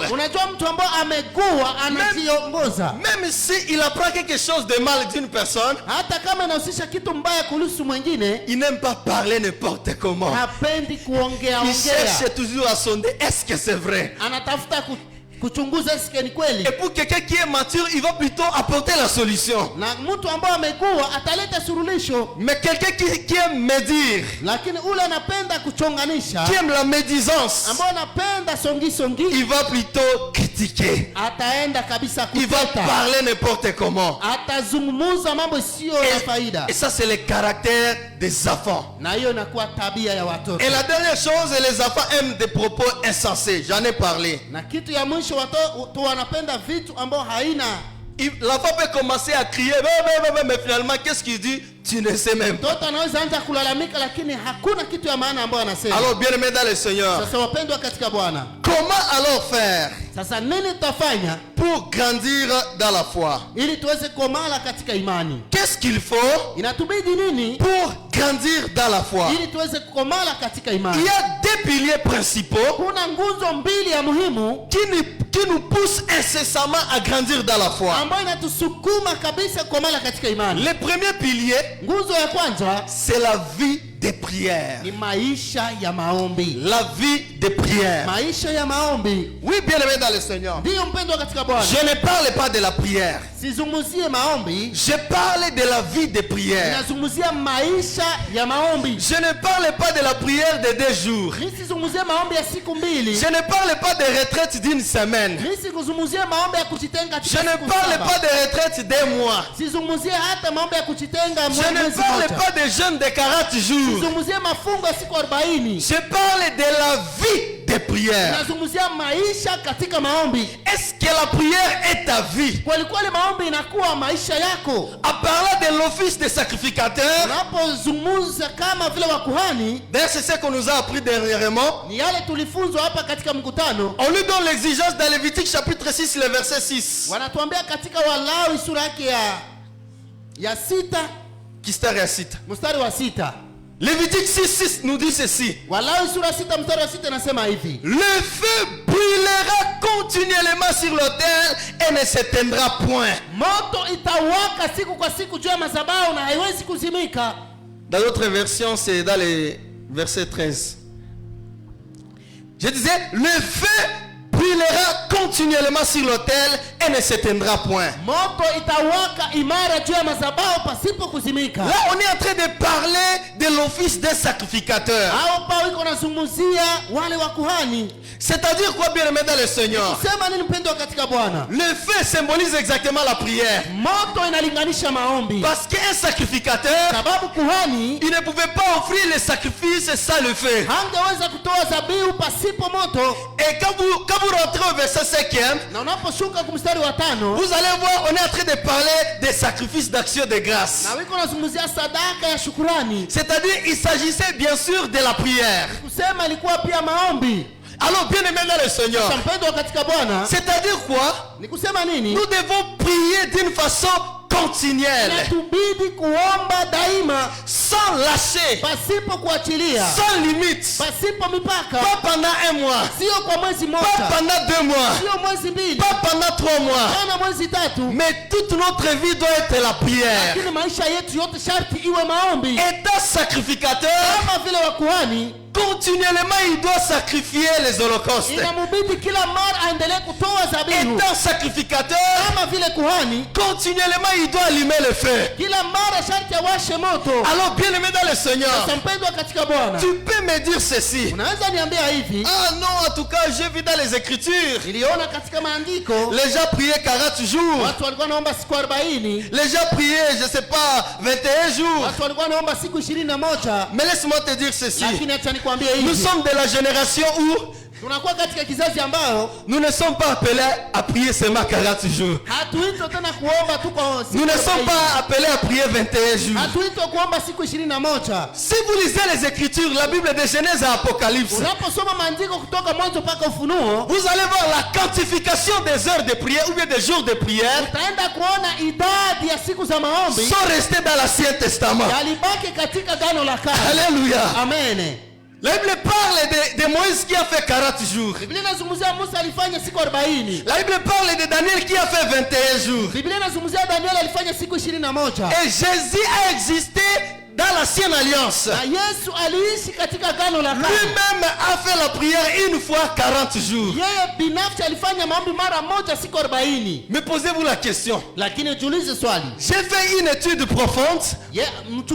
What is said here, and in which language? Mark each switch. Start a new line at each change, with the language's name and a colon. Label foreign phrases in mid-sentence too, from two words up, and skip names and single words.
Swahili: Unajua mtu ambaye amegua anajiongoza,
French: Même s'il apprend quelque chose de mal d'une personne,
Swahili: hata kama inahusisha kitu mbaya kuhusu mwingine,
French: il n'aime pas parler n'importe comment.
Swahili: hapendi kuongea
French: Il
Swahili: ongea,
French: cherche toujours à sonder, est-ce que c'est vrai?
Swahili: anatafuta kuchunguza sike ni kweli.
French: Et pour quelqu'un qui est mature, il va plutôt apporter la solution.
Swahili: Na mtu ambaye amegua ataleta suluhisho,
French: Mais quelqu'un qui aime médire,
Swahili: lakini ule anapenda kuchonganisha,
French: qui aime la médisance,
Swahili: ambaye anapenda songi songi,
French: il va plutôt critiquer.
Swahili: ataenda kabisa
French: Il va
Swahili: kuteta,
French: parler n'importe comment.
Swahili: atazungumza mambo sio ya faida,
French: Et ça, c'est le caractère des enfants.
Swahili: na hiyo inakuwa tabia ya watoto.
French: Et la dernière chose, les enfants aiment des propos insensés. J'en ai parlé.
Swahili: Na kitu ya mwisho mwisho watu wanapenda vitu ambao haina.
French: L'enfant peut commencer à crier, mais finalement, qu'est-ce qu'il dit? Tu ne sais même pas.
Swahili: Mtoto anaweza anza kulalamika lakini hakuna kitu ya maana ambayo anasema.
French: Alors, bien-aimés dans le Seigneur,
Swahili: Sasa wapendwa katika Bwana,
French: comment alors faire
Swahili: sasa nini tutafanya
French: pour grandir dans la foi?
Swahili: ili tuweze komala katika imani?
French: Qu'est-ce qu'il faut
Swahili: Inatubidi nini
French: pour grandir dans la foi?
Swahili: ili tuweze kukomala katika
French: Il
Swahili: imani?
French: y a deux piliers principaux
Swahili: Kuna nguzo mbili ya muhimu
French: qui nous poussent incessamment à grandir dans la foi.
Swahili: ambayo inatusukuma kabisa kukomala katika imani.
French: Le premier pilier,
Swahili: Nguzo ya kwanza
French: c'est la vie de prière.
Swahili: ni maisha ya maombi.
French: La vie de prière.
Swahili: Maisha ya maombi.
French: Oui, bien-aimé dans le Seigneur.
Swahili: Ndiyo mpendwa katika Bwana.
French: Je ne parle pas de la prière.
Swahili: Sizungumzie maombi,
French: Je parle de la vie de prière.
Swahili: ninazungumzia maisha ya maombi.
French: Je ne parle pas de la prière de 2 jours.
Swahili: Nisizungumzie maombi ya siku mbili.
French: Je ne parle pas de retraite d'une semaine.
Swahili: Nisikuzungumzie maombi ya kujitenga
French: Je
Swahili: katika
French: ne
Swahili: siku
French: parle
Swahili: saba.
French: pas de retraite d'un mois.
Swahili: Sizungumzie hata maombi ya kujitenga
French: Je ne
Swahili: mwezi
French: parle
Swahili: mmoja.
French: pas de jeûne de 40 jours.
Swahili: Sizungumzie mafungo ya siku 40.
French: Je parle de la vie de prière.
Swahili: Nazungumzia maisha katika maombi.
French: Est-ce que la prière est ta vie?
Swahili: Kweli kweli maombi inakuwa maisha yako.
French: En parlant de l'office de sacrificateur,
Swahili: Unapozungumza kama vile wakuhani,
French: d'ailleurs c'est ce qu'on nous a appris dernièrement.
Swahili: ni yale tulifunzwa hapa katika mkutano.
French: On lui donne l'exigence dans Lévitique chapitre 6, le verset 6.
Swahili: Wanatuambia katika Walawi sura yake ya 6 Kistari ya sita. mstari wa 6.
French: Lévitique 6 nous dit ceci.
Swahili: Walawi sura 6 mstari wa 6 nasema hivi:
French: Le feu brûlera continuellement sur l'autel et ne s'éteindra point.
Swahili: moto itawaka siku kwa siku juu ya madhabahu na haiwezi kuzimika.
French: Dans l'autre version, c'est dans les versets 13. Je disais, le feu brûlera continuellement sur l'autel et ne s'éteindra point.
Swahili: Moto itawaka imara juu ya madhabahu pasipo kuzimika.
French: Là, on est en train de parler de l'office des sacrificateurs.
Swahili: Hao Paulo iko nazungumzia wale wakuhani.
French: C'est-à-dire quoi, bien-aimé dans le Seigneur?
Swahili: Sema nini mpendwa katika Bwana?
French: Le feu symbolise exactement la prière.
Swahili: Moto inalinganisha maombi.
French: Parce qu'un sacrificateur,
Swahili: Sababu kuhani
French: il ne pouvait pas offrir les sacrifices sans le feu.
Swahili: hangeweza kutoa dhabihu pasipo moto.
French: Et quand vous rentrez au verset 5e,
Swahili: Na unaposhuka kumstari wa 5,
French: vous allez voir, on est en train de parler des sacrifices d'action de grâce.
Swahili: na wiko nazungumzia sadaka ya shukrani.
French: C'est-à-dire, il s'agissait bien sûr de la prière.
Swahili: Kusema ilikuwa pia maombi.
French: Alors, bien aimé dans le Seigneur,
Swahili: Mpendwa katika Bwana,
French: c'est-à-dire quoi?
Swahili: ni kusema nini?
French: Nous devons prier d'une façon continuelle,
Swahili: Inatubidi kuomba daima
French: sans lâcher,
Swahili: pasipo kuachilia,
French: sans limite,
Swahili: pasipo mipaka,
French: pas pendant 1 mois,
Swahili: sio kwa mwezi
French: pas
Swahili: mmoja,
French: pendant 2 mois,
Swahili: sio mwezi mbili,
French: pas pendant 3 mois,
Swahili: kana mwezi 3,
French: mais toute notre vie doit être la prière.
Swahili: lakini maisha yetu yote sharti iwe maombi.
French: Étant sacrificateur,
Swahili: Kama vile wakuhani,
French: continuellement il doit sacrifier les holocaustes.
Swahili: inamubidi kila mara aendelee kutoa dhabihu.
French: Étant sacrificateur,
Swahili: Kama vile kuhani,
French: continuellement il doit allumer le feu.
Swahili: kila mara sharti awashe moto.
French: Alors, bien aimé dans le Seigneur,
Swahili: Sasa mpendwa katika Bwana,
French: tu peux me dire ceci.
Swahili: unaweza niambia hivi?
French: Ah non, en tout cas, j'ai vu dans les Écritures,
Swahili: Niliona katika maandiko
French: les gens priaient 40 jours.
Swahili: watu walikuwa naomba siku 40,
French: Les gens priaient, je sais pas, 21 jours.
Swahili: watu walikuwa naomba siku 21.
French: Mais laisse-moi te dire ceci.
Swahili: Lakini acha nikwambie
French: Nous
Swahili: hivi,
French: sommes de la génération où
Swahili: tunakuwa katika kizazi ambao
French: nous ne sommes pas appelés à prier seulement 40 jours.
Swahili: hatuitwi tena kuomba tu kwa siku
French: Nous ne sommes
Swahili: 40.
French: pas appelés à prier 21 jours.
Swahili: Hatuitwi kuomba siku 21.
French: Si vous lisez les Écritures, la Bible de Genèse à Apocalypse,
Swahili: Unaposoma maandiko kutoka mwanzo mpaka Ufunuo,
French: vous allez voir la quantification des heures de prière ou bien des jours de prière
Swahili: utaenda kuona idadi ya siku za maombi
French: sont restés dans l'Ancien Testament.
Swahili: yalibaki katika Agano la Kale.
French: Alléluia.
Swahili: Amen.
French: La Bible parle de Moïse qui a fait 40 jours.
Swahili: Biblia inazungumzia Musa alifanya siku 40.
French: La Bible parle de Daniel qui a fait 21 jours.
Swahili: Biblia inazungumzia Daniel alifanya siku 21.
French: Et Jésus a existé dans l'ancienne alliance.
Swahili: Na Yesu aliishi katika Agano la Kale.
French: Lui-même a fait la prière une fois 40 jours.
Swahili: Yeye binafsi alifanya maombi mara moja siku 40.
French: Mais posez-vous la question.
Swahili: Lakini jiulize swali.
French: J'ai fait une étude profonde.